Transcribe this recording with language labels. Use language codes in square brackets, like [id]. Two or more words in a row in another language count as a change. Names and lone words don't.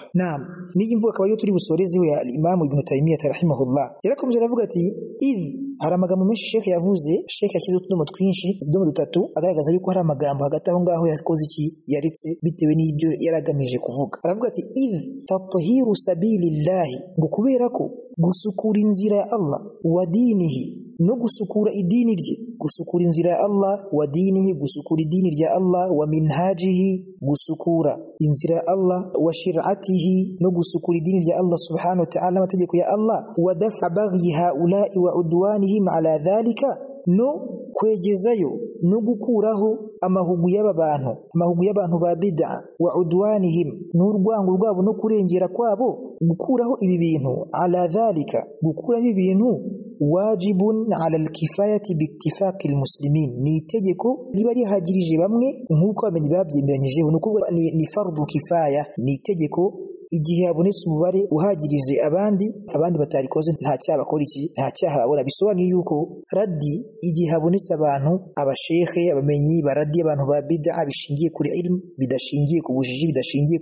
[rw] Naam niyi mvuga akaba yo turi busorezeho ya Imam Ibn Taymiyyah rahimahullah yarakomeje aravuga ati hari amagambo menshi Sheikh yavuze Sheikh yashyize utudomo twinshi utudomo dutatu agaragaza yuko hari amagambo hagati aho ngaho yakoze iki yaretse bitewe n'ibyo yaragamije kuvuga aravuga ati [ar] تطهير سبيل الله [rw] ngo kubera ko gusukura inzira ya Allah [ar] ودينه [rw] no gusukura idini rye gusukura inzira ya Allah [ar] ودينه [rw] gusukura idini rya Allah [ar] ومنهاجه [rw] gusukura inzira ya Allah [ar] وشرعته [rw] no gusukura idini rya Allah [ar] سبحانه وتعالى [rw] amategeko ya Allah [ar] ودفع بغي هؤلاء وعدوانهم على ذلك [rw] no kwegezayo no gukuraho amahugu y'abantu ba bid'a [ar] وعدوانهم [rw] n'urwango rwabo no kurengera kwabo gukuraho ibi bintu [ar] على ذلك [rw] gukuraho ibintu [ar] واجب على الكفاية باتفاق المسلمين [rw] ni itegeko riba rihagirije bamwe nkuko abamenyi babyemeranyijeho nuko ni [ar] فرض كفاية [rw] ni itegeko igihe habonetse umubare uhagirije abandi batarikoze nta cyaha bakora iki nta cyaha babura bisobanuye yuko raddi igihe habonetse abantu abashekhe abamenyi baradi abantu ba bid'a bishingiye kuri ilm bidashingiye ku bujiji bidashingiye